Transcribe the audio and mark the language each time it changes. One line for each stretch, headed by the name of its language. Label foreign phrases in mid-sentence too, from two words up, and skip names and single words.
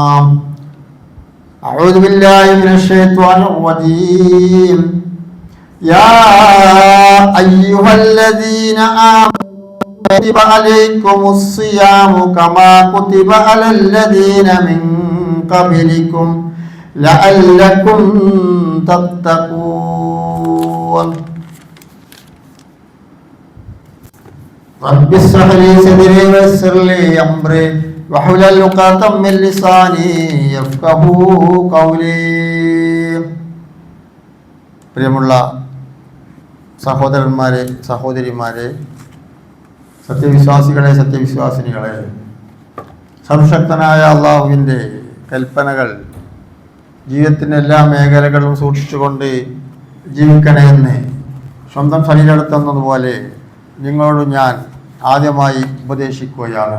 Arabic: أعوذ بالله من الشيطان الرجيم يا أيها الذين آمنوا كتب عليكم الصيام كما كتب على الذين من قبلكم لعلكم تتقون رب اشرح لي صدري ويسر لي أمري واحلل عقدة من لساني يفقهوا قولي.
Malayalam: പ്രിയമുള്ള സഹോദരന്മാരെ, സഹോദരിമാരെ, സത്യവിശ്വാസികളെ, സത്യവിശ്വാസിനികളെ, സർവശക്തനായ അള്ളാഹുവിൻ്റെ കൽപ്പനകൾ ജീവിതത്തിൻ്റെ എല്ലാ മേഖലകളും സൂക്ഷിച്ചുകൊണ്ട് ജീവിക്കണമെന്ന് സ്വന്തം ശരീരമെടുത്തുന്നതുപോലെ നിങ്ങളോട് ഞാൻ ആദ്യമായി ഉപദേശിക്കുകയാണ്.